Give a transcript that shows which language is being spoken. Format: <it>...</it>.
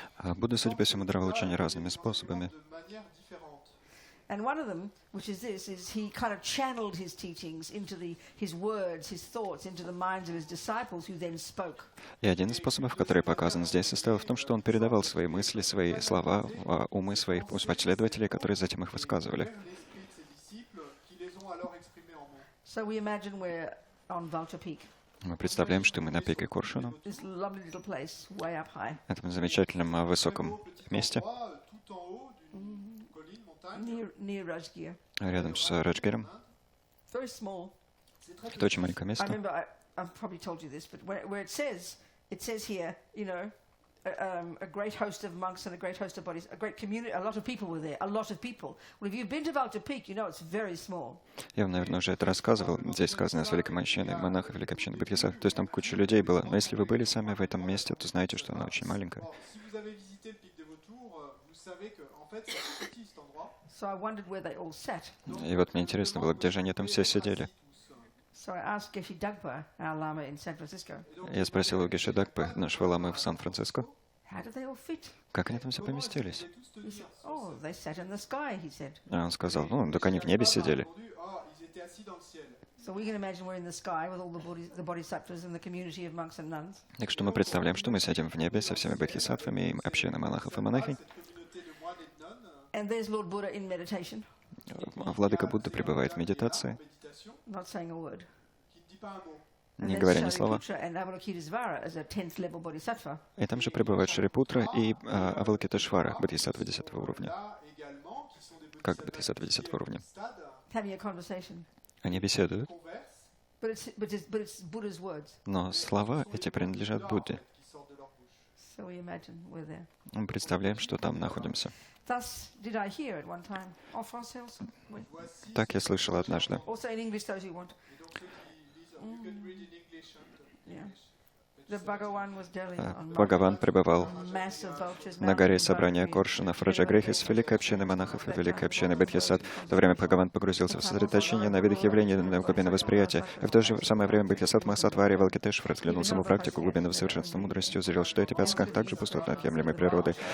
<ru>А Будда, судя по всему, даровал учение разными способами.</ru> <fr>De manière différente.</fr> <en>And one of them, which is this, is he kind of channeled his teachings into his words, his thoughts, into the minds of his disciples, who then spoke.</en> <ru>И один из способов, который показан здесь, состоял в том, что он передавал свои мысли, свои слова, умы своих последователей, которые затем их высказывали.</ru> <fr>L'esprit de ses disciples qui les ont alors exprimés en mots.</fr> <en>So we imagine we're on Vulture Peak,</en> <ru>Мы представляем, что мы на пике Коршуна,</ru> <en>this lovely little place way up high,</en> <ru>этом замечательном высоком месте,</ru> <fr>Endroit, tout en haut d'une colline, montagne.</fr> <en>near Rajgir.</en> <ru>рядом с Раджгиром.</ru> <en>Very small.</en> <ru>Это очень маленькое</ru> <en>I</en> <ru>место.</ru> <en>remember I've probably told you this, but where it says here, you know, a great host of monks and a great host of bodies, a great community, a lot of people were there, a lot of people. Well, if you've been to Vulture Peak, you know it's very small.</en> <ru>Я вам, наверное, уже это рассказывал. Здесь сказано с великой общиной монахов, великой общиной Бодхисаттв. То есть там куча людей было. Но если вы были сами в этом месте, то знаете, что оно очень маленькое.</ru> <fr>Alors, si vous avez visité le pic des Vautours, vous savez que en fait, c'est petit cet endroit.</fr> <en>So I wondered where they all sat.</en> <ru>И вот мне интересно было, где же они там все сидели.</ru> <fr>Tous.</fr> <en>So I asked Geshe Dagpa, our Lama in San Francisco,</en> <ru>Я спросил у Геши Дагпы, нашего ламы в Сан-Франциско,</ru> <en>how did they all fit?</en> <ru>как они там все поместились.</ru> <en>He said, oh, they sat in the sky, he said.</en> <ru>А он сказал, ну, так они в небе сидели.</ru> <fr>Ah, ils étaient assis dans le ciel.</fr> <en>So we can imagine we're in the sky with all the bodhisattvas and the community of monks and nuns.</en> <ru>Так что мы представляем, что мы сидим в небе со всеми бодхисаттвами и общиной монахов и монахинь.</ru> <fr>Cette communauté de moines et de nonnes,</fr> <en>And there's Lord Buddha in meditation,</en> <ru>Владыка Будда пребывает в медитации,</ru> <fr>méditation,</fr> <en>not saying a word.</en> <ru>qui ne dit pas un mot.</ru> <en>And</en> <ru>не</ru> <en>there's</en> <ru>говоря ни слова.</ru> <en>Shariputra and Avalokitesvara as a 10th level bodhisattva.</en> <ru>И там же пребывают Шарипутра и Авалокитешвара, бодхисаттвы 10 уровня.</ru> <fr>Là également, qui sont des</fr> <ru>Как бодхисаттвы 10 уровня.</ru> <fr>stades,</fr> <en>Having a conversation.</en> <ru>Они беседуют,</ru> <fr>conversent,</fr> <en>But it's Buddha's words.</en> <ru>но слова эти принадлежат Будде.</ru> <fr>qui sortent de leur bouche.</fr> <en>So we imagine we're there.</en> <ru>Мы представляем, что там находимся.</ru> <en>Thus did I hear at one time.</en> <fr>En français</fr> <en>also.</en> <fr>Oui. Voici,</fr> <ru>Так я слышал однажды.</ru> <en>Also in English, those who want.</en> <fr>et donc ceux qui lisent,</fr> <en>you can read in English and Yeah. English. The Bhagavan was Delhi on</en> <ru>Бхагаван пребывал</ru> <en>massive vultures.</en> <ru>на горе</ru> <en>mounting</en> <ru>собрания</ru> <en>above</en> <ru>Коршунов,</ru> <en>the</en> <ru>Раджагрехи с великой общиной монахов и великой общиной Бодхисаттв. В то время Бхагаван погрузился в сосредоточение на видах явлений на глубинное восприятие. И в то же самое время Бодхисаттв Махасаттва Валкитешвара взглянул саму практику глубинного совершенства мудрости, узрел, что эти 5 сках также пустотны отъемлемой природы.</ru>